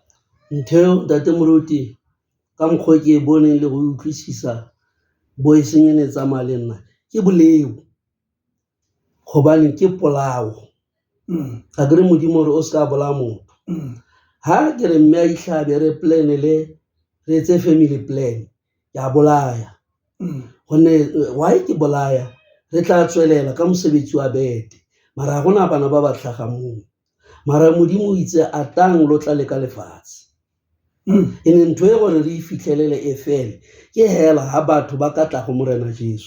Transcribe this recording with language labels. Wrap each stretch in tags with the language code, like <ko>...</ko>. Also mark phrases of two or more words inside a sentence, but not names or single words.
<st>Ntho ntate moruti ka mokgwa ke e boneng le go utlwisisa bo e seng ene tsamaya le nna ke boleu, hobane ke polao. Ga ke re modimo hore o se ka bolaya motho. Ha ke re mme a ihlabe re plan le re etse</st> <en>family plan,</en> <st>ya bolaya. Why ke bolaya? Re tla tswelela ka mosebetsi wa bete, mara ha gona bana ba ba tlhagang moo. Mara modimo o itse a tang lo tla le ka lefatshe. E ne ntho e gore re e fitlhelele e fele ke hela ha batho ba ka tla go Morena Jesu.</st>